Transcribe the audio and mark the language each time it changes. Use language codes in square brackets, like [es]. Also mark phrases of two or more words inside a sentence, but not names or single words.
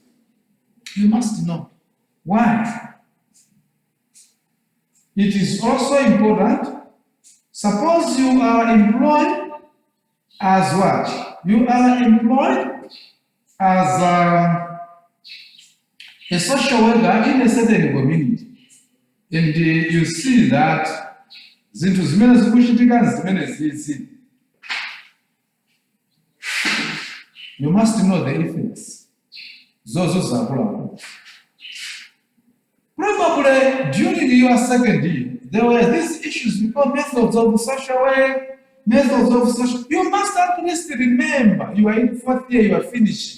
[en] You must know. Why? It is also important. Suppose you are employed as what? You are employed as a social worker in a certain community. And you see that [ny] zinthu zimene zikuchitika zimene zizi. [en] You must know the effects. [ny] Zozo zakula. [en] Probably during your second year, there were these issues because methods of social work, methods of social, you must at least remember, you are in fourth year, you are finishing.